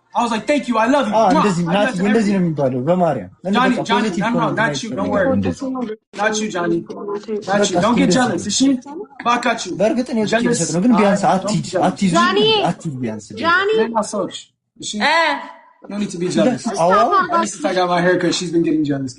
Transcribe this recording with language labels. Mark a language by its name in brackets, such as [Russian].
[English] I was like, thank you, I love you. [Amharic] እንደዚህ ነው የሚባለው በማርያም። [English] Johnny, not you, don't worry. Not you, Johnny. Not you. Don't get jealous. Is she? Back at you. [Amharic] በእርግጥ ነው የሰጠ ነው ግን ቢያንስ አትይዙ ቢያንስ ጃኒ [English] Is she? No need to be jealous. At least if I got my haircut, she's been getting jealous.